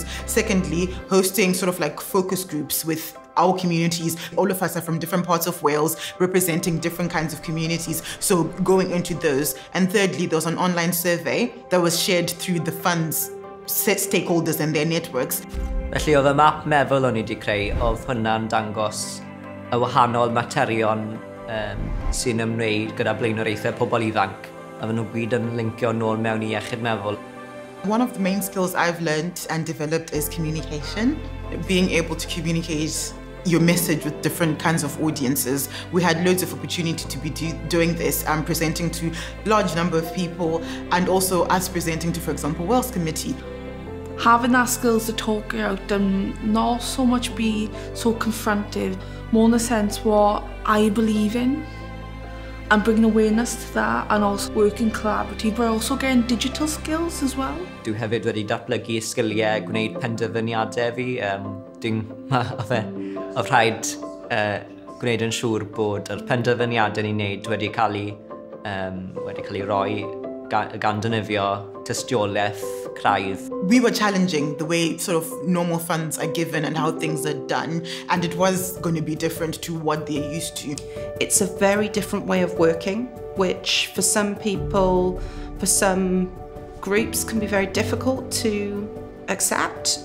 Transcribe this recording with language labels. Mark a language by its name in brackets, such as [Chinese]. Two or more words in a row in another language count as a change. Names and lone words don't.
[English] Secondly, hosting sort of like focus groups with our communities. All of us are from different parts of Wales, representing different kinds of communities, so going into those. And thirdly, there was an online survey that was shared through the fund's stakeholders and their networks. [Welsh] Felly, oedd y map meddwl o'n i wedi creu, oedd hwnna'n dangos y wahanol materion sy'n ymwneud gyda blaenoriaethau pobl ifanc, a maen nhw gyd yn lincio nôl mewn i iechyd meddwl. [English] One of the main skills I've learned and developed is communication. Being able to communicate your message with different kinds of audiences. We had loads of opportunity to be doing this and presenting to a large number of people, and also us presenting to, for example, Welsh Committee. Having that skills to talk out and not so much be so confrontive, more in the sense what I believe in, and bringing awareness to that, and also working collaboratively, but also getting digital skills as well. [Welsh] Dwi hefyd wedi datblygu sgiliau gwneud penderfyniadau fi. Oedd rhaid gwneud yn siŵr bod yr penderfyniadau ni'n wneud wedi cael ei roi gan dynifio tystiolaeth craidd. [English] We were challenging the way sort of normal funds are given and how things are done, and it was going to be different to what they're used to. It's a very different way of working, which for some people, for some groups, can be very difficult to accept.